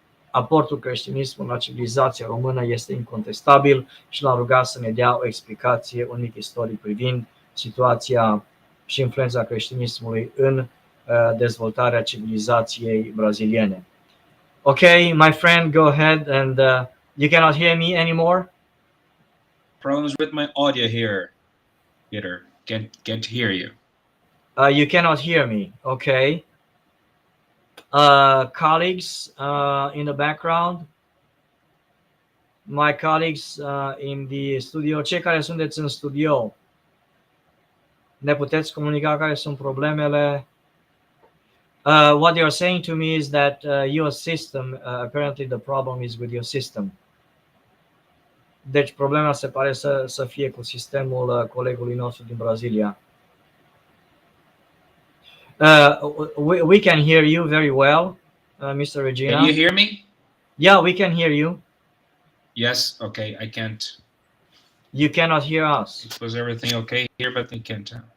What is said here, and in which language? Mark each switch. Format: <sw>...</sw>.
<ro>Aportul creștinismului la civilizația română este incontestabil și l-am rugat să ne dea o explicație, un mic istoric privind situația și influența creștinismului în dezvoltarea civilizației braziliene.</ro> <en>Okay, my friend, go ahead and you cannot hear me anymore? Problems with my audio here, Peter. Can't hear you. You cannot hear me. Okay. Colleagues in the background, my colleagues in the studio,</en> <ro>cei care sunteți în studio, ne puteți comunica care sunt problemele?</ro> <en>What you're saying to me is that your system, apparently the problem is with your system.</en> <ro>Deci problema se pare să fie cu sistemul colegului nostru din Brazilia.</ro> <en>We can hear you very well, Mr. Regina. Can you hear me? Yeah, we can hear you. Yes. Okay. I can't. You cannot hear us. Was everything okay here? But I can't.</en>